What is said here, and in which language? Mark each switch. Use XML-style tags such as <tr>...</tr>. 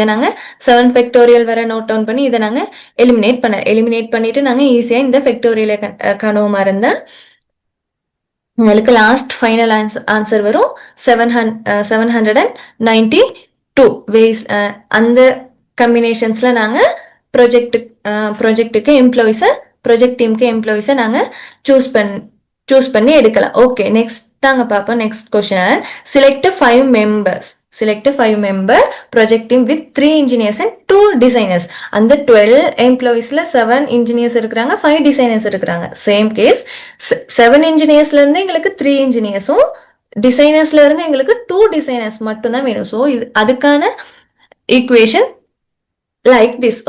<ta>இதை நாங்கள் 7 ஃபேக்டோரியல் வர நோட் டவுன் பண்ணி இதை நாங்கள் எலிமினேட் பண்ணிட்டு நாங்கள் ஈஸியாக இந்த ஃபேக்டோரியலை காணுவோமா இருந்தால் உங்களுக்கு லாஸ்ட் ஃபைனல் ஆன்சர் வரும் 792 வேஸ். அந்த கம்பினேஷன்ஸ்ல நாங்க ப்ரொஜெக்டுக்கு எம்ப்ளாயிஸை ப்ரொஜெக்ட் டீமுக்கு எம்ப்ளாயிஸை நாங்க சூஸ் பண்ணி எடுக்கலாம்.</ta> <en>okay, next</en> <ta>நாங்க பார்ப்போம்.</ta> <en>Next question, select 5 members. Select a 5 member project team with 3 engineers and 2 designers.</en> <ta>அந்த 12 employeesல 7 engineers இருக்கிறாங்க, 5 designers இருக்கிறாங்க. சேம் கேஸ், 7 engineersல இருந்து எங்களுக்கு 3 engineersம் டிசைனர்ஸ்ல இருந்து எங்களுக்கு 2 designers மட்டும் தான் வேணும். ஸோ அதுக்கான ஈக்குவேஷன் லைக் திஸ்.</ta>